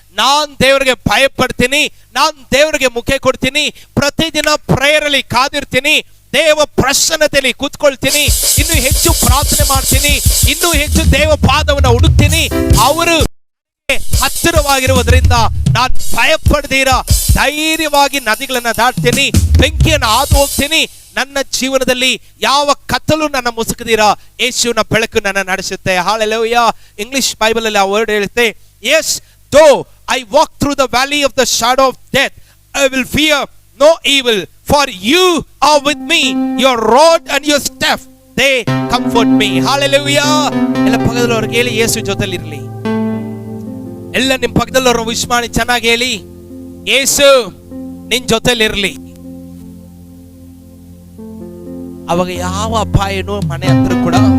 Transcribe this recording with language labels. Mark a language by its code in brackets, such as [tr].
[kn] ನಾನ್ ದೇವರಿಗೆ ಭಯ ಪಡ್ತೀನಿ, ನಾನ್ ದೇವರಿಗೆ ಮುಖ ಕೊಡ್ತೀನಿ, ಪ್ರತಿದಿನ ಪ್ರೇಯರ್ ಅಲ್ಲಿ ಕಾದಿರ್ತೀನಿ, ದೇವ ಪ್ರಸನ್ನತೆಯಲ್ಲಿ ಕೂತ್ಕೊಳ್ತೀನಿ, ಇನ್ನೂ ಹೆಚ್ಚು ಪ್ರಾರ್ಥನೆ ಮಾಡ್ತೀನಿ, ಇನ್ನೂ ಹೆಚ್ಚು ದೇವ ಪಾದವನ್ನ ಹುಡುಕ್ತೀನಿ. ಅವರು ಹತ್ತಿರವಾಗಿರುವುದರಿಂದ ನಾನು ಭಯ ಪಡ್ದೀರ ಧೈರ್ಯವಾಗಿ ನದಿಗಳನ್ನ ದಾಟ್ತೀನಿ, ಬೆಂಕಿಯನ್ನು ಹಾದು ಹೋಗ್ತೀನಿ. ನನ್ನ ಜೀವನದಲ್ಲಿ ಯಾವ ಕತ್ತಲು ನನ್ನ ಮುಸುಕದಿರ ಯೇಸುವಿನ ಬೆಳಕು ನನ್ನ ನಡೆಸುತ್ತೆ. ಹಲ್ಲೆಲೂಯಾ. ಇಂಗ್ಲಿಷ್ ಬೈಬಲ್ ಅಲ್ಲಿ ಆ ವರ್ಡ್ ಹೇಳುತ್ತೆ, [en] yes though I walk through the valley of the shadow of death I will fear no evil for you are with me, your rod and your staff they comfort me. Hallelujah. [kn] ಎಲ್ಲ ಪಕ್ಕದಲ್ಲವ್ರಿಗೆ ಹೇಳಿ, ಯೇಸು ಜೊತೆಲಿ ಇರಲಿ. ಎಲ್ಲ ನಿಮ್ಮ ಪಕ್ಕದಲ್ಲವ್ರನ್ನ wish ಮಾಡಿ ಚೆನ್ನಾಗಿ ಹೇಳಿ, ಯೇಸು ನಿನ್ ಜೊತೆಲಿರ್ಲಿ, ಅವಾಗ ಯಾವ ಅಪಾಯನೂ ಮನೆ ಹತ್ರ ಕೂಡ.